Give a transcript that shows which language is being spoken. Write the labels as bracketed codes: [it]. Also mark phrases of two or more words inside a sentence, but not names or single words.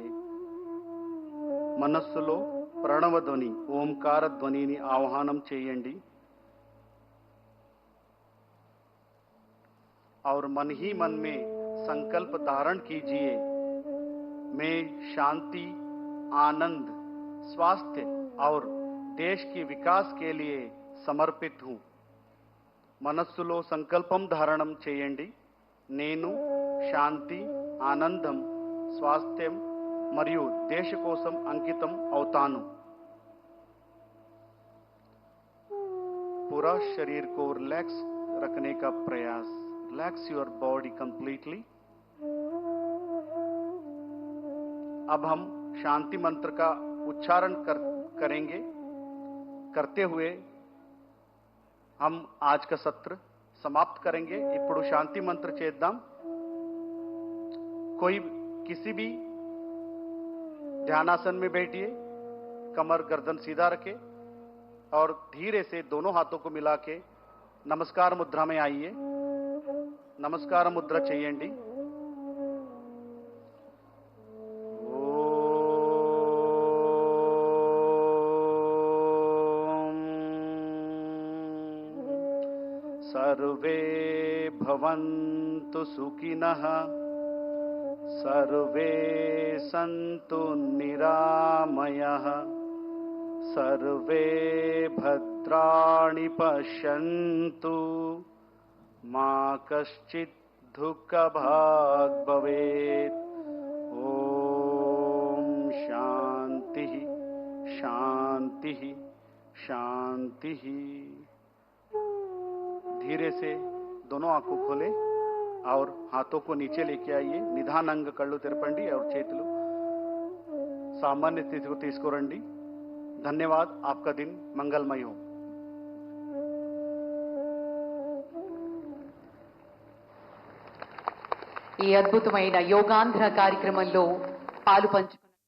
[te] మనస్సులో ప్రణవ ధ్వని ఓంకార ధ్వనిని ఆవాహనం చేయండి [hi] और मन ही मन में संकल्प धारण कीजिए, मैं शांति, आनंद, स्वास्थ्य और देश के विकास के लिए समर्पित हूं। [te] మనస్సులో సంకల్పం ధారణం చేయండి, నేను శాంతి, ఆనందం, స్వాస్థ్యం మరియు దేశ కోసం అంకితం అవుతాను। [hi] पूरा शरीर को रिलैक्स रखने का प्रयास। [en] relax your body completely. [hi] अब हम शांति मंत्र का उच्चारण करेंगे। करते हुए हम आज का सत्र समाप्त करेंगे। [te] ఇప్పుడు शांति मंत्र చేద్దాం। [hi] कोई किसी भी ध्यानासन में बैठिए, कमर गर्दन सीधा रखें और धीरे से दोनों हाथों को मिला के नमस्कार मुद्रा में आइए। [te] नमस्कार मुद्रा చేయండి। [sa] सर्वे भवन्तु सुखिनः, सर्वे सन्तु निरामयः, सर्वे भद्राणि पश्यन्तु, मा कश्चित् दुःखभाग् भवेत्। ॐ शान्तिः शान्तिः शान्तिः। [hi] धीरे से दोनों आंखों खोले और हाथों को नीचे लेके आइए। [te] నిదానంగా కళ్ళు తెరపండి और చేతులు [hi] सामान्य स्थिति को [te] తీసుకురండి। [hi] धन्यवाद। आपका दिन मंगलमय हो। [te] ఈ అద్భుతమైన యోగాంధ్ర కార్యక్రమంలో పాలు పంచుకున్న